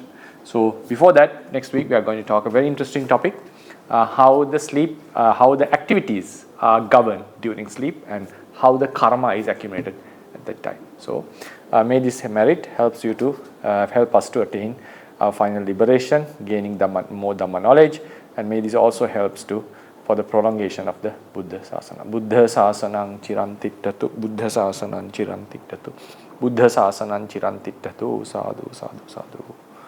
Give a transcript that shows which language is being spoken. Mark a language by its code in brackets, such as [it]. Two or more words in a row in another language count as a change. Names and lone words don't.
[en] So before that, next week we are going to talk a very interesting topic, how the activities are governed during sleep and how the karma is accumulated at that time. So may this merit help us to attain our final liberation, gaining more Dhamma knowledge, and may this also helps for the prolongation of the [pi] Buddha Sasana. Buddha Sasanang Chirantittatu, Buddha Sasanang Chirantittatu, Buddha Sasanang Chirantittatu, sadhu, sadhu, sadhu.